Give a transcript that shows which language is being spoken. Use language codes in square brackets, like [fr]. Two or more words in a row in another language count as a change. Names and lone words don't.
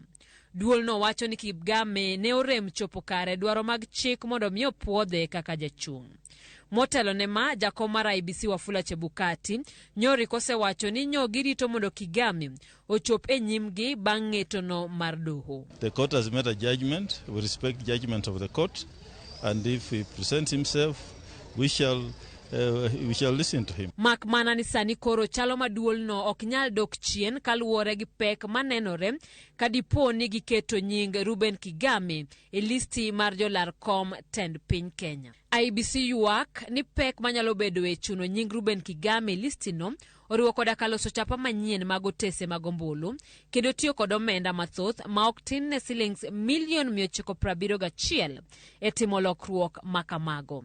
[luo] Duolno wacho ni Kigame ne orem chopo kare dwaro mag chik mondo mi opuodhe kaka jachung'. Motelo ne ma jakom mar IEBC Wafula Chebukati nyori kosewacho ni nyogi rito mondo Kigame ochop e nyimgi bang' ng'etono mar doho. [en] The court has made a judgment. We respect the judgment of the court. And if he presents himself, we shall listen to him. [luo] Mak mana ni sani koro chalo maduolno ok nyal dok chien kaluwore gi pek manenore kadipo ni giketo nying Ruben Kigame e listi mar jolarkom tend piny Kenya. IEBC ywak ni pek manyalo bedo e chuno nying Ruben Kigame listino oriwo koda kaloso chapa manyien mag otese mag ombulu kendo tiyo kod omenda mathoth ma ok tin ne shillings milion 971 e timo lokruok makamago.